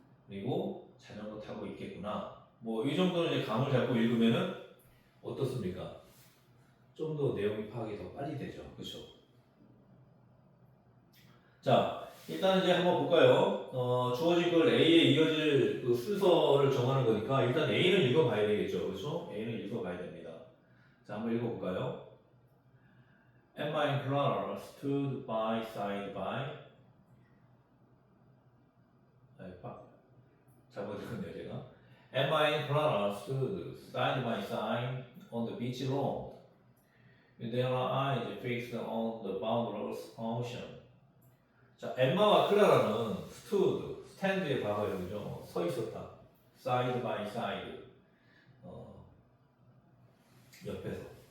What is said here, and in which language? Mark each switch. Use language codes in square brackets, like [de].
[ko] 그리고 자전거 타고 있겠구나. 뭐 이 정도는 이제 감을 잡고 읽으면은 어떻습니까? 좀 더 내용이 파악이 더 빨리 되죠. 그렇죠? 자, 일단 이제 한번 볼까요? 주어진 걸 A에 이어질 그 순서를 정하는 거니까 일단 A는 읽어봐야 되겠죠. 그렇죠? A는 읽어봐야 됩니다. 자, 한번 읽어볼까요? [en] Emma and Clara stood by side by. [ko] 잘못했네요 제가. [en] Emma and Clara stood side by side on the beach road, with their eyes fixed on the boundless ocean. [ko] 자, 엠마와 클라라는 stood, stand의 과거형이죠. 서 있었다. [en] side by side, [ko] 옆에서.